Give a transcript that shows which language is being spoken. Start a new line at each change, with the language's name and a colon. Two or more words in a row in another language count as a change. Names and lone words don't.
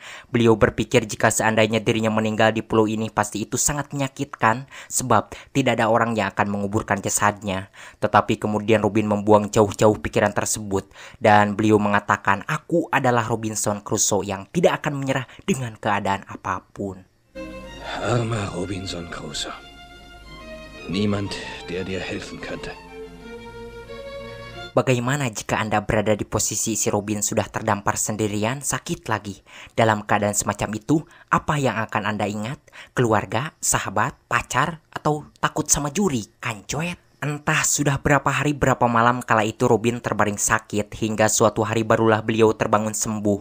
Indonesian: Beliau berpikir jika seandainya dirinya meninggal di pulau ini, pasti itu sangat menyakitkan, sebab tidak ada orang yang akan menguburkan jasadnya. Tetapi kemudian Robin membuang jauh-jauh pikiran tersebut dan beliau mengatakan, "Aku adalah Robinson Crusoe yang tidak akan menyerah dengan keadaan apapun."
German: Armer Robinson Crusoe. Niemand, der dir helfen könnte.
Indonesian: Bagaimana jika Anda berada di posisi si Robin, sudah terdampar sendirian, sakit lagi? Dalam keadaan semacam itu, apa yang akan Anda ingat? Keluarga, sahabat, pacar, atau takut sama juri? Kancoet? Entah sudah berapa hari berapa malam kala itu Robin terbaring sakit, hingga suatu hari barulah beliau terbangun sembuh.